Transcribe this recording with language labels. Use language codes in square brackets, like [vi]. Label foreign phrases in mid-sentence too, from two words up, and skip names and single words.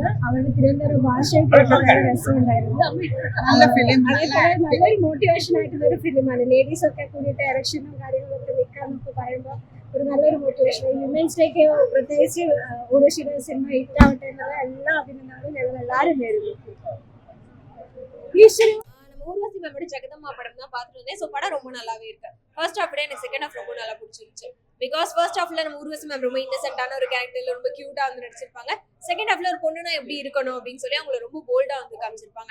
[ml] അവരുടെ തിരുവനന്തപുരം ഭാഷയിൽ വളരെ രസമുണ്ടായിരുന്നു. അതേപോലെ നല്ലൊരു മോട്ടിവേഷൻ ആയിട്ടുള്ള ഒരു ഫിലിമാണ്. ലേഡീസ് ഒക്കെ കൂടിയിട്ട് ഇലക്ഷനും കാര്യങ്ങളൊക്കെ നിൽക്കാന്നൊക്കെ പറയുമ്പോൾ ഒരു നല്ലൊരു മോട്ടിവേഷൻ. [en] women's dayക്ക് [ml] പ്രത്യേകിച്ച് ഉർവശിയുടെ സിനിമ ഹിറ്റാവട്ടെ എന്നുള്ള എല്ലാ അഭിനന്ദനങ്ങളും ഞങ്ങൾ എല്ലാവരും നേരുന്നു. [ta] ஊர்வசி மேமோட ஜெகதம்மா படம் தான் பார்த்துட்டு வந்தேன். ஸோ படம் ரொம்ப நல்லாவே இருக்கு. [en] first half [ta] விட எனக்கு [en] second half [ta] ரொம்ப நல்லா பிடிச்சிருச்சு. [en] because first halfல [ta] நம்ம ஊர்வசி மேம் ரொம்ப இன்னசென்ட்டான ஒரு கேரக்டர்ல ரொம்ப கியூட்டா வந்து நடிச்சிருப்பாங்க. [en] second halfல [ta] ஒரு பொண்ணுனா எப்படி இருக்கணும் அப்படின்னு சொல்லி அவங்களை ரொம்ப போல்டா வந்து காமிச்சிருப்பாங்க.